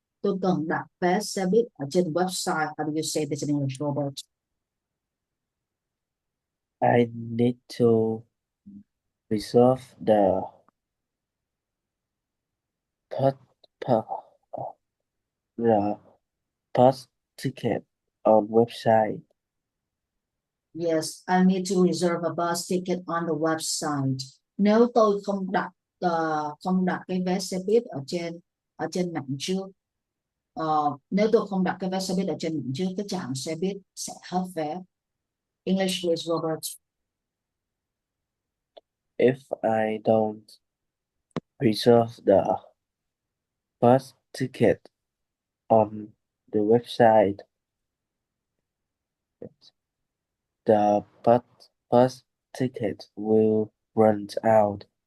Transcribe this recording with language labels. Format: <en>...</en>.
<vi>Tôi cần đặt vé xe buýt ở trên website.</vi> <en>How do you say this in English, Robert? I need to reserve put, pu- the bus ticket on website. Yes, I need to reserve a bus ticket on the website.</en> <vi>Nếu tôi không đặt cái vé xe buýt ở trên mạng trước, nếu tôi không đặt cái vé xe buýt ở trên mạng trước, cái trạm xe buýt sẽ hết vé.</vi> <en>English please, Robert. If I don't reserve the bus ticket on the website, the bus ticket will run out.</en>